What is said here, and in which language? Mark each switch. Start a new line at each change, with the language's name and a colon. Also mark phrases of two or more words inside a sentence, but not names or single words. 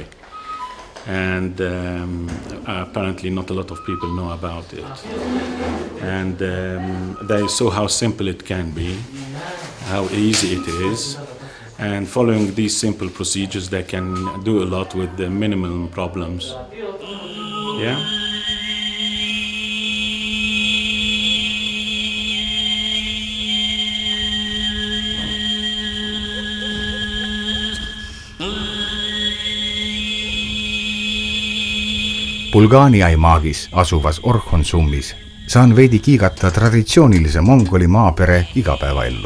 English: And apparently not a lot of people know about it. And they saw how simple it can be, how easy it is. And following these simple procedures, they can do a lot with the minimum problems. Yeah?
Estonian: Bulgaani aimaagis asuvas Orkhonsummis saan veidi kiigata traditsioonilise mongoli maapere igapäevaellu.